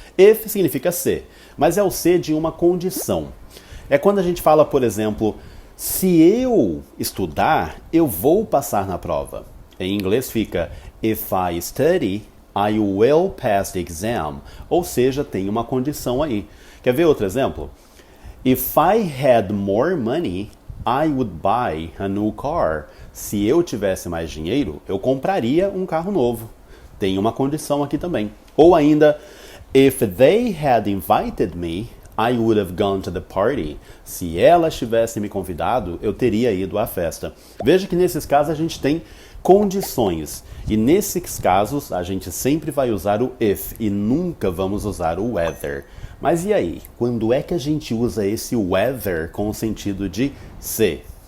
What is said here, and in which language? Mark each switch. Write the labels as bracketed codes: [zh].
[pt] If significa se, mas é o se de uma condição. É quando a gente fala, por exemplo, se eu estudar, eu vou passar na prova. Em inglês fica if I study, I will pass the exam. Ou seja, tem uma condição aí. Quer ver outro exemplo? [en] If I had more money, I would buy a new car. [pt] Se eu tivesse mais dinheiro, eu compraria um carro novo. Tem uma condição aqui também. [en] Ou ainda, if they had invited me, I would have gone to the party. [pt] Se elas tivessem me convidado, eu teria ido à festa. Veja que nesses casos a gente tem condições. E nesses casos a gente sempre vai usar o if e nunca vamos usar o whether. Mas e aí? Quando é que a gente usa esse whether com o sentido de se?